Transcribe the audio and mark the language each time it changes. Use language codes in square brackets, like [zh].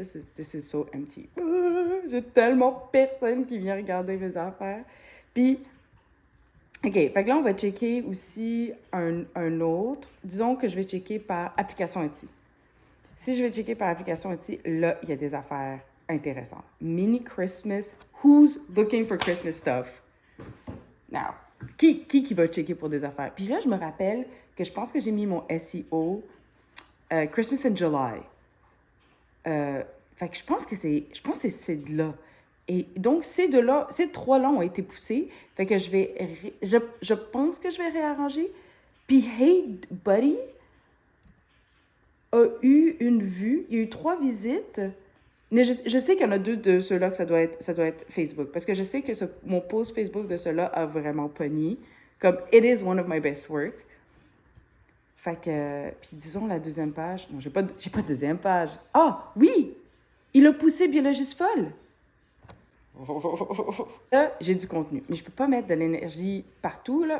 [en] This is so empty. [fr] J'ai tellement personne qui vient regarder mes affaires. Puis, OK, fait que là, on va checker aussi un autre. Disons que je vais checker par application Etsy. Si je vais checker par application Etsy, là, il y a des affaires intéressantes. [en] Mini Christmas. Who's looking for Christmas stuff? [fr] Now, qui va checker pour des affaires? Puis là, je me rappelle que je pense que j'ai mis mon SEO Christmas in July. Fait que je pense que c'est de là. Et donc, ces 3-là ont été poussés. Fait que je pense que je vais réarranger. Puis, Hey Buddy a eu une vue. Il y a eu 3 visites. Mais je sais qu'il y en a 2 de ceux-là que ça doit être Facebook. Parce que je sais que mon post Facebook de ceux-là a vraiment pogné. [en] Comme, it is one of my best work. [fr] Fait que, puis disons la deuxième page. Non, j'ai pas de deuxième page. Ah, oui! Il a poussé Biologiste Folle. Là, j'ai du contenu. Mais je peux pas mettre de l'énergie partout, là.